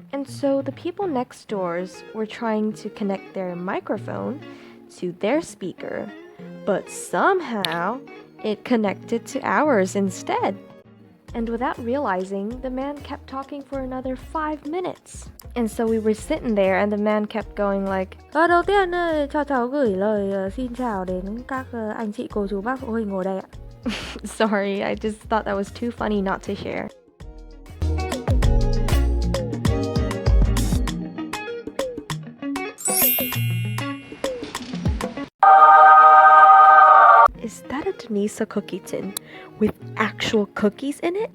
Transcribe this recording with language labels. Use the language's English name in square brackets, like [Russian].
[English] And so the people next doors were trying to connect their microphone to their speaker, but somehow it connected to ours instead. And without realizing, the man kept talking for another 5 minutes. And so we were sitting there and the man kept going like, [Vietnamese] đầu tiên cho cháu gửi lời xin chào đến các anh chị cô chú bác phụ huynh ngồi đây ạ. [English] Sorry, I just thought that was too funny not to share. Is that a Denisa cookie tin with actual cookies in it?